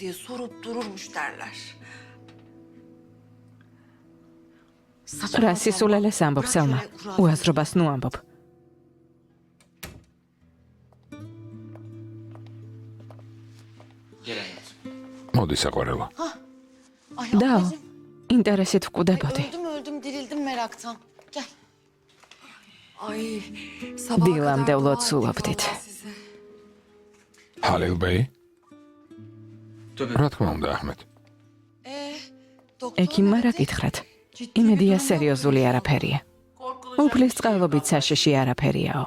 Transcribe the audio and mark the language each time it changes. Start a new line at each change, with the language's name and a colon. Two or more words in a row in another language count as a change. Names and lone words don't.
Georgian: რა სისულელეს ამბობ, სელმა? უაზრობას ნუ ამბობ. მოდი საყვარელო. დაო, ინტერესით ვკვდებოდი.
Turkish: Öldüm meraktan. Gel.
Georgian: დილამდე ვლოცულობდით. ჰალილ ბეი? რა თქმა უნდა, აჰმედ. ექიმმა რა გითხრათ? იმედია სერიოზული არაფერია. უფლის წყალობით საშიში არაფერიაო.